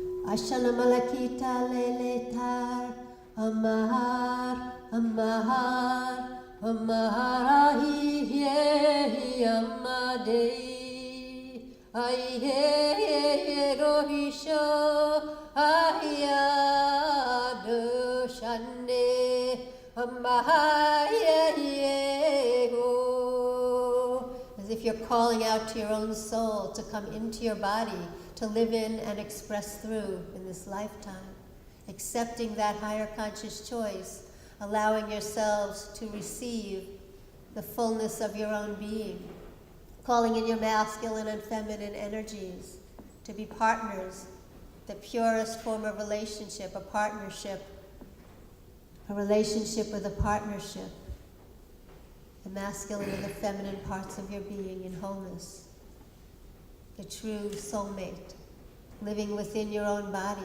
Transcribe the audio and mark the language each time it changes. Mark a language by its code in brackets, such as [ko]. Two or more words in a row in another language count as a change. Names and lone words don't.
[en] Ashana malakita leletar, amahar, amahar, amaharahi yehi amadei, aihe rohisho, ahiyado shande, amahayego. As if you're calling out to your own soul to come into your body, to live in and express through in this lifetime. Accepting that higher conscious choice, allowing yourselves to receive the fullness of your own being, calling in your masculine and feminine energies to be partners, the purest form of relationship, a partnership, a relationship with a partnership, the masculine and the feminine parts of your being in wholeness, the true soulmate, living within your own body.